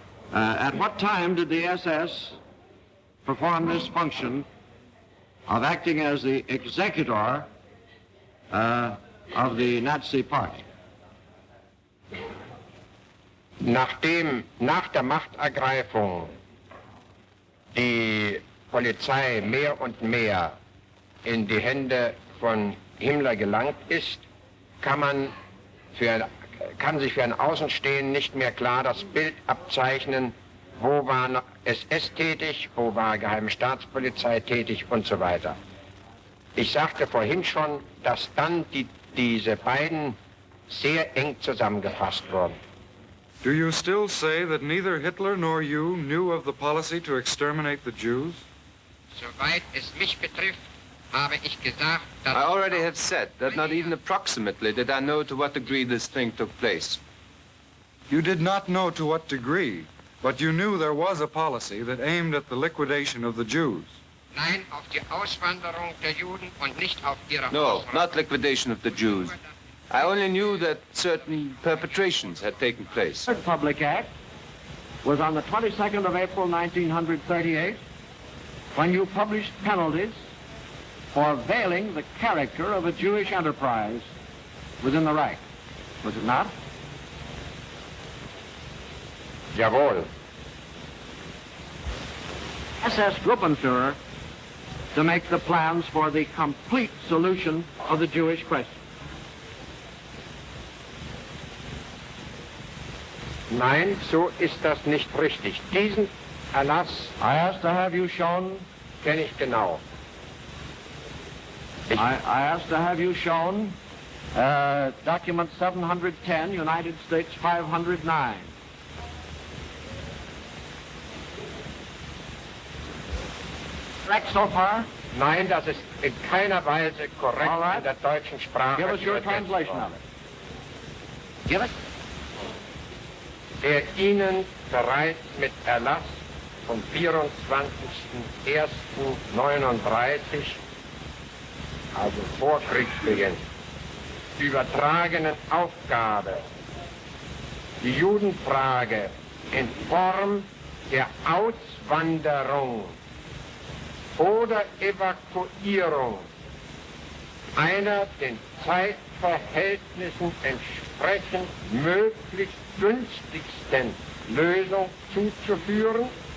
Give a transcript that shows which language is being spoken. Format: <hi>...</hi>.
<en>At what time did the SS perform this function of acting as the executor of the Nazi Party?</en> <de>Nach der Machtergreifung die Polizei mehr und mehr in die Hände von Himmler gelangt ist, kann sich für ein Außenstehenden nicht mehr klar das Bild abzeichnen, wo war SS tätig, wo war Geheime Staatspolizei tätig und so weiter. Ich sagte vorhin schon, dass dann diese beiden sehr eng zusammengefasst wurden.</de> <en>Do you still say that neither Hitler nor you knew of the policy to exterminate the Jews?</en> <de>Soweit es mich betrifft, habe ich gesagt, dass...</de> <en>I already have said that not even approximately did I know to what degree this thing took place. You did not know to what degree, but you knew there was a policy that aimed at the liquidation of the Jews.</en> <de>Nein, auf die Auswanderung der Juden und nicht auf ihre</de> <en>No, not liquidation of the Jews. I only knew that certain perpetrations had taken place. The Public Act was on the 22nd of April, 1938, when you published penalties for veiling the character of a Jewish enterprise within the Reich. Was it not?</en> <de>Jawohl.</de> <en>SS Gruppenführer to make the plans for the complete solution of the Jewish question.</en> <de>Nein, so ist das nicht richtig. Diesen Erlass,</de> <en>I asked to have you shown,</en> <de>kenne ich genau.</de> <en>I asked to have you shown document 710, United States 509. Correct so far?</en> <de>Nein, das ist in keiner Weise korrekt in der deutschen Sprache.</de> <en>Give us your translation of it. Give it.</en> <de>Der Ihnen bereits mit Erlass vom 24.01.39, also vor Kriegsbeginn, übertragenen Aufgabe, die Judenfrage in Form der Auswanderung oder Evakuierung einer den Zeitverhältnissen entsprechend möglichst günstigsten Lösung zuzuführen,</de>